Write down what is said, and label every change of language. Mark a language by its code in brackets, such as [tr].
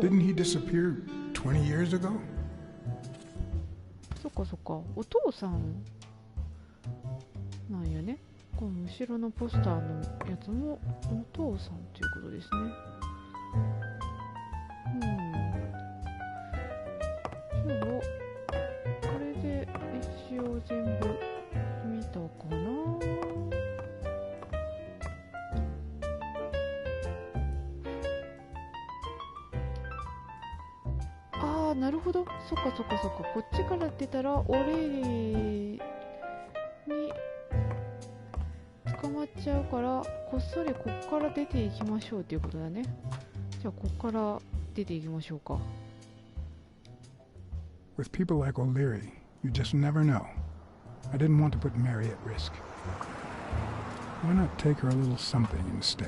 [en] Didn't he disappear 20 years ago? [ja] そっかそっか、お父さんなんやね。この後ろのポスターのやつもお父さんということですね。じゃあこれで一応全部見たかな。なるほど。そっかそっかそっか。こっちから出たら俺に捕まっちゃうから、こっそりこっから出ていきましょうっていうことだね。じゃあこっから出ていきましょうか。 [en] With people like O'Leary, you just never know. I didn't want to put Mary at risk. Why not take her a little something instead?